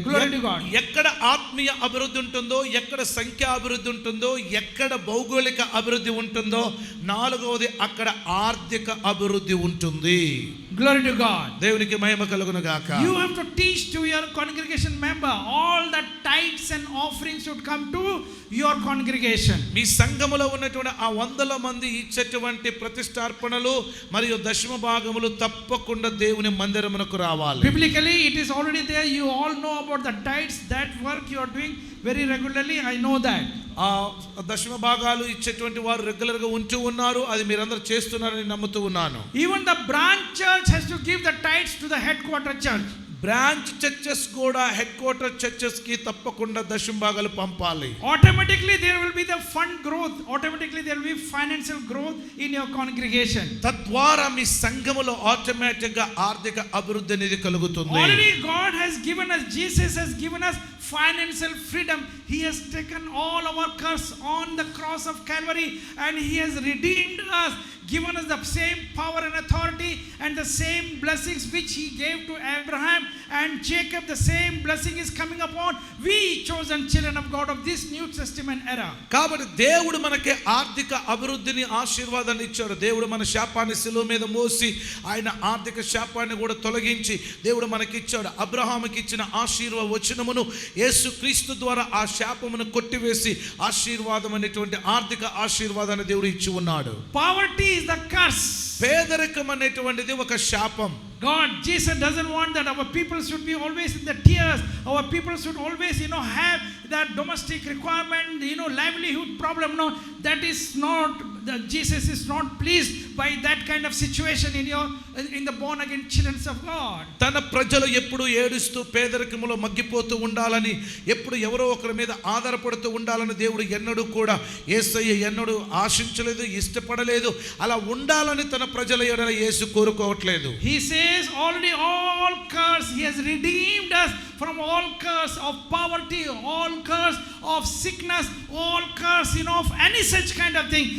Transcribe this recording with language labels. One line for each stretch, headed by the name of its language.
English: Glory to God.
Telugu: ఎక్కడ ఆత్మీయ అభివృద్ధి ఉంటుందో, ఎక్కడ సంఖ్యా అభివృద్ధి ఉంటుందో, ఎక్కడ భౌగోళిక అభివృద్ధి ఉంటుందో, నాలుగవది అక్కడ ఆర్థిక అభివృద్ధి ఉంటుంది.
English: Glory to God.
Telugu: దేవునికి మహిమ కలుగును గాక.
English: You have to teach to your congregation member all the tithes and offerings should come to your congregation.
Telugu: మీ సంఘములో ఉన్నటువంటి ఆ 100 మంది ఇచ్చేటువంటి ప్రతిష్టార్పణలు మరియు దశమ భాగములు తప్పకుండా దేవుని మందిరమునకు రావాలి.
English: Biblically it is already there. You all know about the tithes. That work you are doing very regularly. I know that.
Telugu: ఆ దశమ భాగాలు ఇచ్చేటువంటి వారు రెగ్యులర్ గా ఉంటూ ఉన్నారు. అది మీరందరూ చేస్తున్నారని నమ్ముతూ ఉన్నాను.
English: Even the branch church has to give the tithes to the headquarter church.
Telugu: Branch churches కూడా హెడ్ క్వార్టర్ చర్చెస్ కి తప్పకుండా దశమ భాగాలు పంపాలి.
English: Automatically there will be the fund growth. Automatically there will be financial growth in your congregation.
Telugu: తద్వారా మీ సంఘములో automatic గా ఆర్థిక అభివృద్ధి అనేది కలుగుతుంది.
English: Already God has given us, Jesus has given us financial freedom. He has taken all our curse on the cross of Calvary and he has redeemed us, given us the same power and authority and the same blessings which he gave to Abraham and Jacob. The same blessing is coming upon we chosen children of God of this New Testament era.
Telugu: కాబట్టి దేవుడు మనకి ఆర్థిక అభివృద్ధిని ఆశీర్వాదాన్ని ఇచ్చాడు. దేవుడు మన శాపాన్ని శిలువ మీద మోసి ఆయన ఆర్థిక శాపాన్ని కూడా తొలగించి దేవుడు మనకి ఇచ్చాడు. అబ్రహాముకి ఇచ్చిన ఆశీర్వచనమును యేసుక్రీస్తు ద్వారా ఆ శాపమును కొట్టివేసి ఆశీర్వాదం అనేటువంటి ఆర్థిక ఆశీర్వాదాన్ని దేవుడు ఇచ్చి ఉన్నాడు.
English: Poverty is the curse.
Telugu: పేదరికం అనేటువంటిది ఒక శాపం.
English: God, Jesus doesn't want that our people should be always in the tears. Our people should always, have that domestic requirement, livelihood problem. No, that is not, Jesus is not pleased by that kind of situation in the born again children of God.
Telugu: తన ప్రజలు ఎప్పుడు ఏడుస్తూ పేదరికములో మగ్గిపోతూ ఉండాలని, ఎప్పుడు ఎవరో ఒకరి మీద ఆధారపడుతూ ఉండాలని దేవుడు ఎన్నడూ కూడా యేసయ్య ఎన్నడూ ఆశించలేదు, ఇష్టపడలేదు. అలా ఉండాలని తన ప్రజల ఎడల యేసు కోరుకోవట్లేదు.
English: He says already all curse, he has redeemed us from all curse of poverty, all curse of sickness, all curse of any such kind of thing.